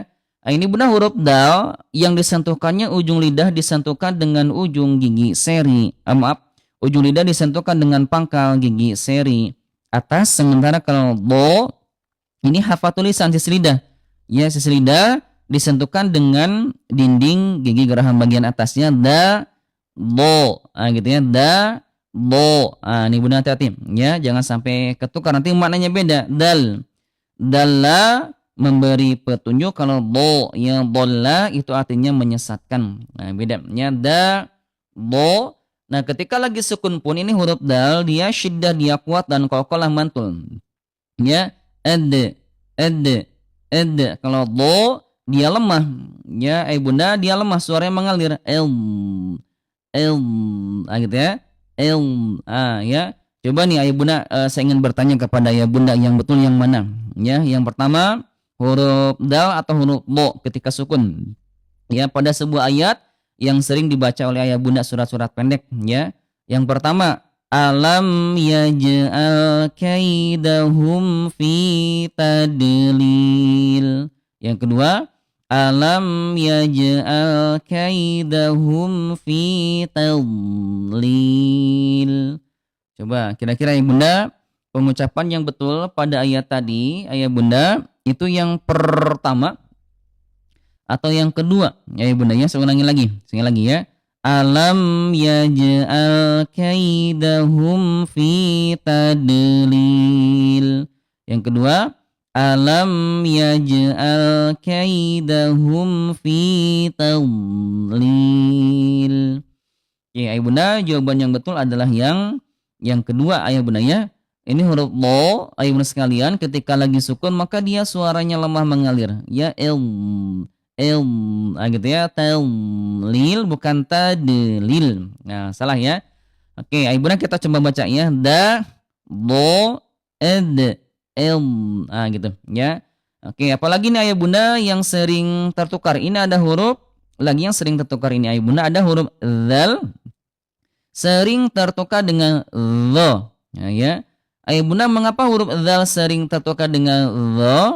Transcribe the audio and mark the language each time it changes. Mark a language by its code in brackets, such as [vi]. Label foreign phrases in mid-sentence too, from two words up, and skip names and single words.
[id] Nah, ini bunda huruf dal yang disentuhkannya ujung lidah disentuhkan dengan ujung gigi seri. Ujung lidah disentuhkan dengan pangkal gigi seri atas, sementara kalau do ini hafal tulisan sisi lidah. Ya, sisi lidah disentuhkan dengan dinding gigi geraham bagian atasnya da do. Gitu ya, da do. Ini bunda hati-hati ya, jangan sampai ketukar nanti maknanya beda. Dalla memberi petunjuk, kalau do ya dolla itu artinya menyesatkan. Nah, bedanya da do. Nah, ketika lagi sukun pun ini huruf dal dia syiddah, dia kuat dan qalqalah mantul. Ya, ed. Kalau do dia lemah. Ya, bunda dia lemah, suaranya mengalir. Gitu ya. Ya. Coba nih ayah bunda, saya ingin bertanya kepada ayah bunda yang betul yang mana? Ya, yang pertama huruf dal atau huruf do ketika sukun. Ya, pada sebuah ayat yang sering dibaca oleh ayah bunda surat-surat pendek ya. Yang pertama, [ar] ألم يجعل كيدهم في تضليل. [id] Yang kedua, [ar] ألم يجعل كيدهم في تضليل. [id] Coba kira-kira ayah bunda pengucapan yang betul pada ayat tadi ayah bunda itu yang pertama atau yang kedua? Ya bunda ya, saya ulangi lagi ya. [ar] ألم يجعل كيدهم في تضليل. [id] Yang kedua, [ar] ألم يجعل كيدهم في تضليل. [id] Oke, ayah bunda, jawaban yang betul adalah yang kedua ayah bunda ya. Ini huruf do ayah bunda sekalian ketika lagi sukun maka dia suaranya lemah mengalir. Ya, gitu ya, tadlil bukan tadlil. Nah, salah ya. Oke, ayah bunda kita coba baca ya. Da, do, ed, gitu ya. Oke, apalagi nih ayah bunda yang sering tertukar. Ini ada huruf lagi yang sering tertukar ini ayah bunda, ada huruf zal sering tertukar dengan lo. Ya. Ayah bunda, mengapa huruf zal sering tertukar dengan lo?